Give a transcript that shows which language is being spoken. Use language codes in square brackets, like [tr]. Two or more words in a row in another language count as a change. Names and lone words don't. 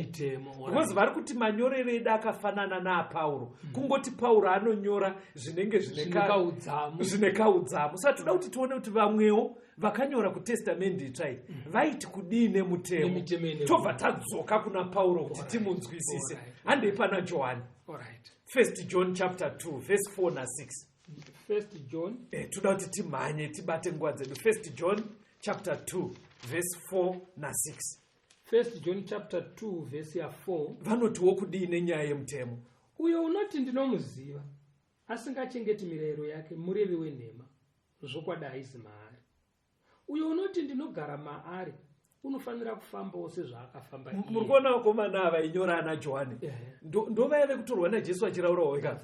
[sn] Because vari kuti manyorero edu akafanana naPauro. Kungoti Pauro anonyora zvinenge zvine kaudzamu. Saka toda kuti tione kuti vamwewo vakanyora kutestamendi itsvai vaiti kudii nemutemo. Tobva tadzoka kuna Pauro kuti timunzwisise. Handei pana Johani. 1 John chapter 2 verse 4 na 6. 1 John. Toda kuti timhanye tibate nguva dzedu. 1 John chapter 2 verse 4 na 6. 1 John chapter 2 verse ya 4. Vanotiwo kudii nenyaya yemutemo. Uyo unoti ndinomuziva asingachengeti mirayiro yake murevi wenhema, zvokwadi haisi maari. Uyo unoti ndinogara maari unofanira kufambawo sezvaakafamba iye. Muri kuona vakomana ava inyora ana Johani ndovaive kutorwa naJesu achiraurawo ega.